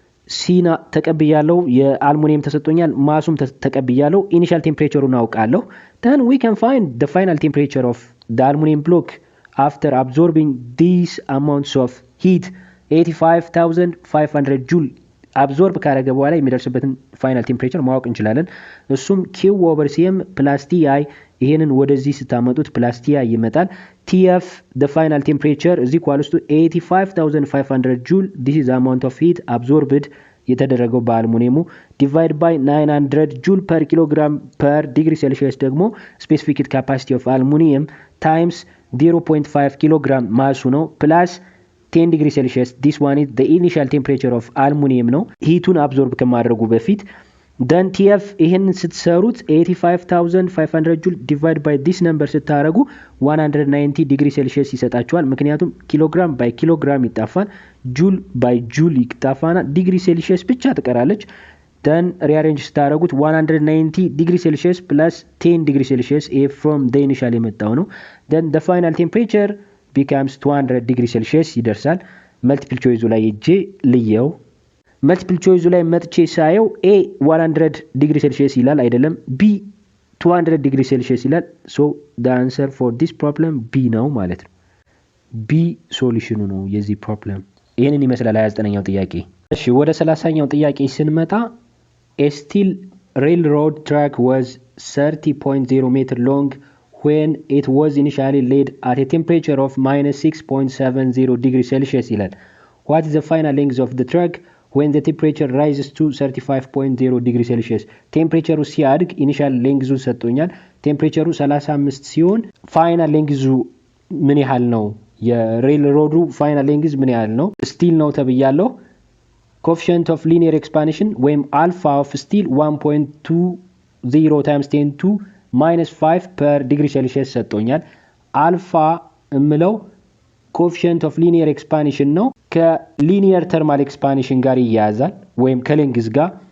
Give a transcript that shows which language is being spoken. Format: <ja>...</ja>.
<am>ሲና ተቀብያለሁ፣ የአልሙኒየም ተሰጥቶኛል፣ ማሱም ተቀብያለሁ፣ ኢኒሻል ቴምፕሬቸሩን አውቃለሁ።</am> <en>then we can find the final temperature of the aluminum block after absorbing these amounts of heat</en> <am>85,500 joule አብዞርብ ካረገ በኋላ የሚደርስበትን ፋይናል ቴምፕሬቸር ማወቅ እንችላለን። እሱም Q over CM plus TI ይሄንን ወደዚህ ስታመጡት plus TI ይመጣል።</am> <en>TF the final temperature is equals to 85,500 joule. This is the amount of heat absorbed</en> <am>የተደረገው በአልሙኒየሙ</am> <en>divide by 900 joule per kilogram per degree Celsius ደግሞ specific heat capacity of aluminum times 0.5 kilogram ማሱ ነው plus 10 degree Celsius. This one is the initial temperature of aluminum</en> <am>ነው ሂቱን አብዞርብ ከማድረጉ በፊት። then TF ይሄንን ስትሰሩት 85,500 joule divide by this number ስታረጉ 190 degree Celsius ይሰጣችኋል። ምክንያቱም ኪሎግራም ባይ ኪሎግራም ይጣፋል፣ ጁል ባይ ጁል ይጣፋና ዲግሪ ሴልሺየስ ብቻ ትቀራለች።</am> <en>then rearrange ስታረጉት 190 degree Celsius plus 10 degree Celsius from the initial የመጣው ነው። then the final temperature becomes 200 degree Celsius ይደርሳል።</en> <am>መልቲፕል ቾይዙ ላይ እጄ ልየው። መልቲፕል ቾይዙ ላይ መጥቼ ሳየው A 100 degree Celsius ይላል አይደለም፣ B 200 degree Celsius ይላል።</am> <en>so the answer for this problem</en> <am>B ነው ማለት ነው። B ሶሉሽኑ ነው የዚህ ፕሮብለም። ይሄንን ይመስላል 29ኛው ጥያቄ። እሺ ወደ 30ኛው ጥያቄ ስንመጣ a steel</am> <en>railroad track was 30.0 meter long when it was initially laid at a temperature of minus 6.70 degrees Celsius</en> <am>ይላል።</am> <en>What is the final length of the track when the temperature rises to 35.0 degree Celsius?</en> <am>ቴምፕሬቸሩ ሲያድግ ኢኒሻል ሌንግዙ ሰጥቶኛል። ቴምፕሬቸሩ 35 ሲሆን ፋይናል ሌንግዙ ምን ያህል ነው? የሬል ሮዱ ፋይናል ሌንግዝ ምን ያህል ነው? ስቲል ነው ተብያለሁ።</am> <en>coefficient of linear expansion ወይም alpha of steel 1.20 times 10 to minus 5 per degree Celsius</en> <am>ሰጥቶኛል። አልፋ እምለው coefficient of linear expansion ነው። ከሊኒየር ተርማል ኤክስፓንሽን ጋር ይያያዛል ወይም ከሌንግዝ ጋር።</am>